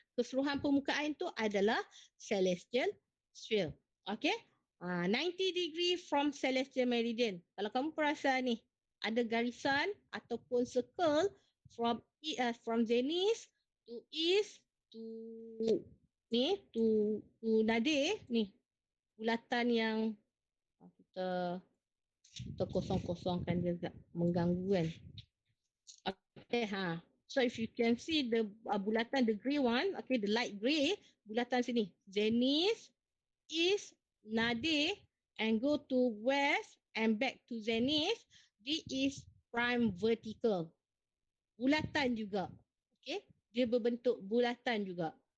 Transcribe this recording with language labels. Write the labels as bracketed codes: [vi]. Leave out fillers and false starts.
[ms] Keseluruhan permukaan itu adalah celestial sphere. Okay? [en] 90 degree from celestial meridian. [ms] Kalau kamu perasan ni, ada garisan ataupun circle [en] from zenith to east [ms] to ni to nadir ni, bulatan yang kita kosong-kosongkan dia tak mengganggu kan. [en] Okay, so if you can see the bulatan, the grey one, okay, the light grey, bulatan sini, zenith, east, nadir, and go to west and back to zenith, this is prime vertical. [ms] Bulatan juga. Okay, dia berbentuk bulatan juga.